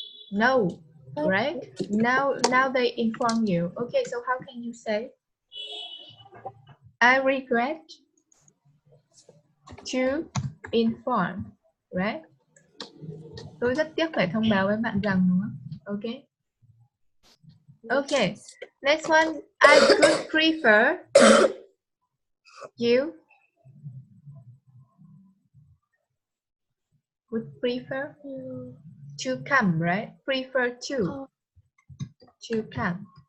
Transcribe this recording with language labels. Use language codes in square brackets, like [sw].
[en] No, right? Now they inform you. Okay, so how can you say? I regret to inform, right? [vi] Tôi rất tiếc phải thông báo với bạn rằng, đúng không? [en] Okay. Okay. Next one, I could prefer you would prefer to come, right? Prefer to come.